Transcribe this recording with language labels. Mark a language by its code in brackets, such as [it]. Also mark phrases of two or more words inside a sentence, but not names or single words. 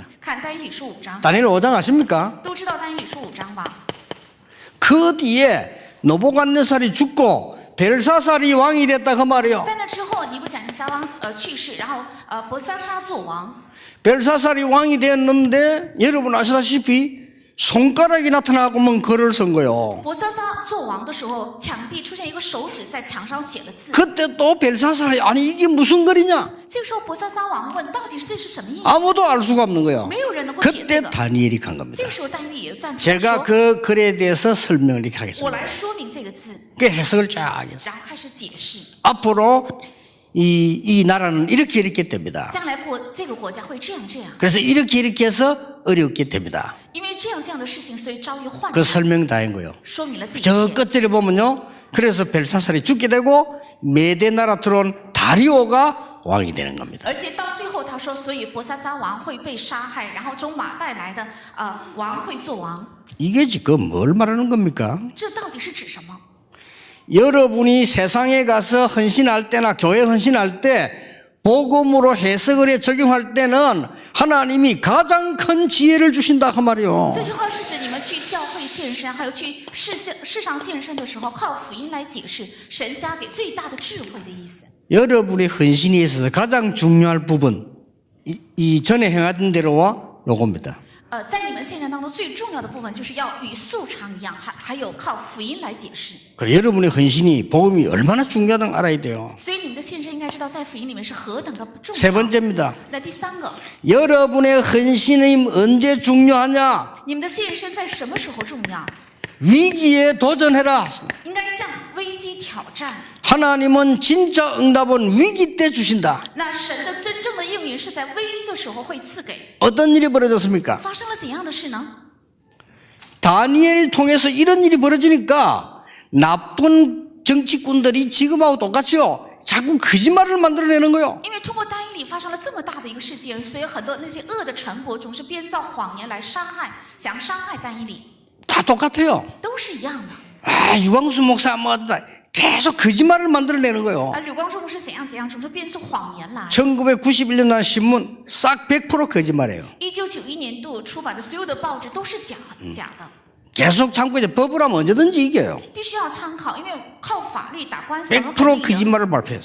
[zh] 看但以理书5章， [ko] 다니엘 5장 아십니까? [zh] 都知道但以理书5章吧？ [ko] 그 뒤에 느부갓네살이 죽고 벨사살이 왕이 됐다 그 말이에요. [zh] 在那之后，尼布甲尼撒王去世，然后伯萨沙做王。 [ko] 벨사살이 왕이 되었는데 여러분 아시다시피 손가락이 나타나고만 글을 쓴 거요. [zh] 伯萨撒做王的时候，墙壁出现一个手指在墙上写了字。 [ko] 그때 또 벨사살이 아니 이게 무슨 글이냐? [zh] 这个时候，伯萨撒王问：“到底这是什么意思 [ko] 아무도 알 수가 없는 거예요. ？” [zh] 没有人能够解 [ko] 그때 [zh] 这个。 [ko] 다니엘이 간 겁니다. [zh] 这个时候，但以理也站出来 [ko] 제가 [zh] 说 [ko] 그 글에 대해서 설명을 이렇게 [zh] 我 [ko] 하겠습니다. [zh] 来说明这个字， [ko] 그 해석을 쫙 해서 [zh] 然后开始解释。 [ko] 앞으로 이 나라는 이렇게 됩니다. [zh] 将来这个国家会这样。 [ko] 그래서 이렇게 해서 어렵게 됩니다. [zh] 因为这样的事情，所以遭遇患 [ko] 그 [zh] 难， [ko] 설명 다 한 거예요. [zh] 说明了这一 [ko] 저 [zh] 切。 [ko] 끝절에 보면요. 그래서 벨사살이 죽게 되고 메대 나라 들어온 다리오가 왕이 되는 겁니다. [zh] 而且到最后，他说，所以伯萨撒王会被杀害，然后从马带来的王会做王。 [ko] 이게 지금 뭘 말하는 겁니까? [zh] 这到底是指什么？ [ko] 여러분이 세상에 가서 헌신할 때나 교회 헌신할 때 복음으로 해석을 해 적용할 때는 하나님이 가장 큰 지혜를 주신다 그 말이요. [zh] 这句话是指你们去教会献身，还有去世上献身的时候，靠福音来解释，神加给最大的智慧的意思。 [ko] 여러분의 헌신에 있어서 가장 중요한 부분 이 전에 행하던 대로와 요겁니다. [zh] 在你们献身当中最重要的部分，就是要与素常一样，还有靠福音来解释。 [ko] 그래 여러분의 헌신이 복음이 얼마나 중요하다는 알아야 돼요. [zh] 所以你们的献身应该知道，在福音里面是何等的重 [ko] 세 [zh] 要。 [ko] 번째입니다. [zh] 那第三个， [ko] 여러분의 헌신이 언제 중요하냐? [zh] 你们的献身在什么时候重要？ [ko] 위기에 도전해라. [zh] 应该向危机挑战。 [ko] 하나님은 진짜 응답은 위기 때 주신다. [zh] 那神的真正的应允是在危机的时候会赐给。 [ko] 어떤 일이 벌어졌습니까? [zh] 发生了怎样的事呢？ [ko] 다니엘을 통해서 이런 일이 벌어지니까 나쁜 정치꾼들이 지금하고 똑같이요. 자꾸 거짓말을 만들어내는 거예요. [zh] 因为通过单一里发生了这么大的一个事件，所以很多那些恶的臣伯总是编造谎言来伤害，想伤害单一里， [ko] 다 똑같아요. [zh] 都是一样的。 [ko] 아, 유광수 목사 뭐다 계속 거짓말을 만들어내는 거예요. [zh] 而柳光中牧师怎样，总是编出谎言来。 [ko] 1991년 날 신문 싹 100% 거짓말이에요. [zh] 1991 年度出版的所有的报纸都是假的， [ko] 계속 참고 이제 법을 하면 언제든지 이겨요. [zh] 必须要参考，因为靠法律打官司， [ko] 100% 거짓말을 발표했어요.